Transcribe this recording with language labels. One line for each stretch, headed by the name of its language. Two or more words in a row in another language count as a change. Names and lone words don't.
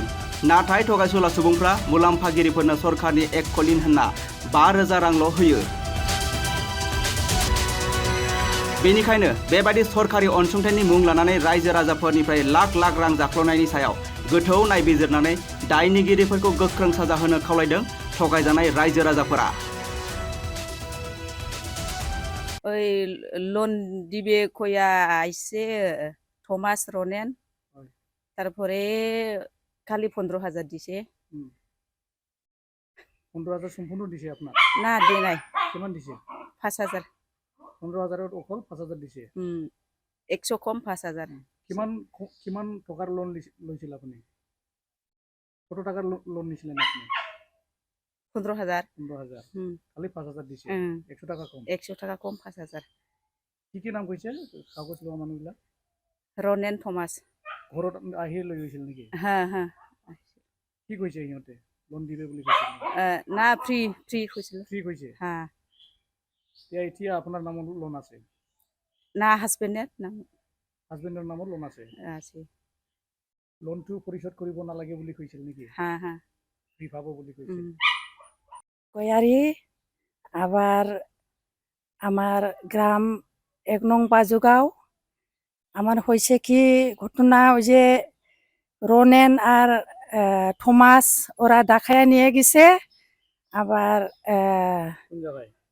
Bodo: नाथाय थगायसुला सुबुंफ्रा मुलाम्फागिरिफोरनो सरकारनि इकखलिन होनना 5,000 रांल' होयो। बेनिखायनो बेबादि सरकारि अनसुंथाइनि मुं लानानै रायजो राजाफोरनिफ्राय लाख लाख रां जाख्ल'नायनि सायाव गोथौ नायबिजिरनानै दायनिगिरिफोरखौ गोख्रों साजा होनो खावलायदों थगायजानाय रायजो राजाफोरा।
Bangla: ওই লোন দিবে কইয়া আইসে থমাস, রনেন, তারপরে খালি 15,000 দিছে। 15,000 সম্পূর্ণ দিছে আপনার? না দিয়ে নাই।
Assamese: কিমান দিছে? 5,000। 15,000 অকল 5,000 দিছে। 100 কম 5,000। কিমান টকাৰ লোন লৈছিল আপুনি?
Bangla: কত টাকার লোন নিছিলেন আপনি? 15,000। 15,000 খালি 5,000 দিছে। 100 টাকা কম। 100 টাকা কম 5,000।
Assamese: কি নাম কৈছে কাগজ লোৱা মানুহবিলাক? রনেন, থমাস। ঘৰত আহি লৈ গৈছিল নেকি?
Bangla: হ্যাঁ হ্যাঁ।
Assamese: কি কৈছে সিহঁতে? লোন দিবে বুলি কৈছিল? না ফ্রি কৈছিল। ফ্রি কৈছে?
Bangla: হ্যাঁ।
Assamese: এতিয়া আপোনাৰ নামত লোন আছে?
Bangla: না হাজবেন্ডের নাম।
Assamese: হাজবেন্ডৰ নামত লোন আছে? আছে। লোনটো পরিশোধ কৰিব নালাগে বুলি কৈছিল নেকি?
Bangla: হ্যাঁ হ্যাঁ।
Assamese: ফ্রি পাব বুলি কৈছিল।
Bangla: কয়ারি আবার আমার গ্রাম 1 নং বাজুগাঁও। আমার হয়েছে কি ঘটনা, ওই যে রনেন আর থমাস ওরা ডাকায়া নিয়ে গেছে। আবার কোন জায়গায়?